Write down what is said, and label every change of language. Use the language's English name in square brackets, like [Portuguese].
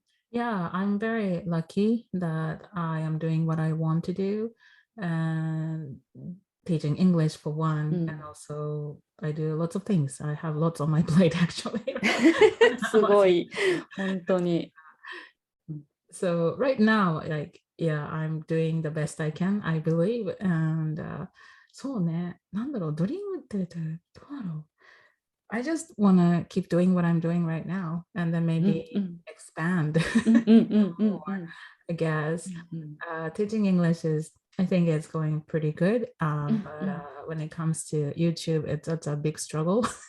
[English] Yeah, I'm very lucky that I am doing what I want to do, and teaching English for one, and also I do lots of things. I have lots on my plate actually. [Japanese] すごい、本当に。 [English] So right now, like, yeah, I'm doing the best I can, I believe. [Japanese] And そうね、なんだろう、ドリームってどうだろう。 [English] I just want to keep doing what I'm doing right now, and then maybe expand more, I guess. Teaching English I think it's going pretty good. But when it comes to YouTube, it's a big struggle.